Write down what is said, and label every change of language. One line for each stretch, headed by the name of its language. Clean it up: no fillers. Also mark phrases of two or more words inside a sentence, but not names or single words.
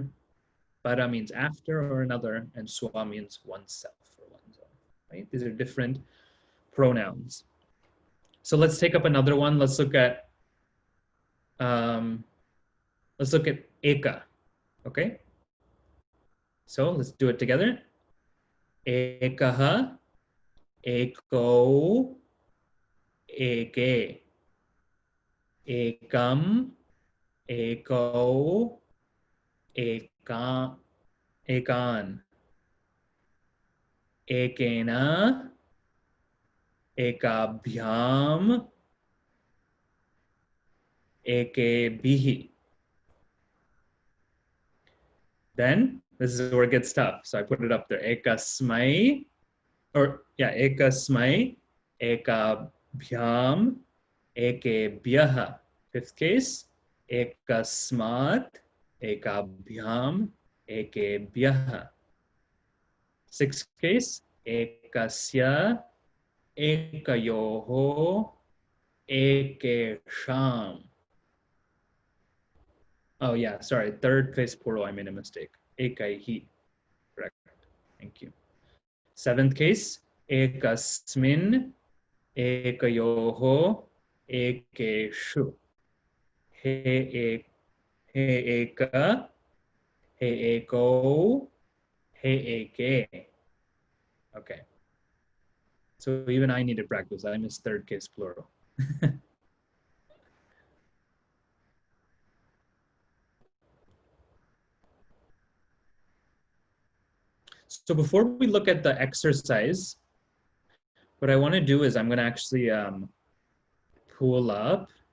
English: Para means after or another. And swa means oneself or one's own. Right? These are different pronouns. So let's take up another one. Let's look at eka. Okay. So let's do it together.
Sanskrit: एकः एकौ एके. एकम् एकौ एक एकान्. एकेन एकाभ्याम् एकेभिः.
English: Then this is where it gets tough. So I put it up there.
Sanskrit: एकस्मै एकस्मै एकाभ्याम् एकेभ्यः.
English: Fifth case,
Sanskrit: एकस्मात् एकाभ्याम् एकेभ्यः.
English: Sixth case,
Sanskrit: एकस्य एकयोः एकेषाम्.
English: Oh yeah, sorry. Third case plural, I made a mistake. Ekaihi. Correct. Thank you. Seventh case,
Sanskrit: एकस्मिन् एकयोः एकेषु. हे एक हे एकौ हे एके.
English: Okay. So even I need to practice. I missed third case plural. So before we look at the exercise, what I want to do is I'm going to actually pull up.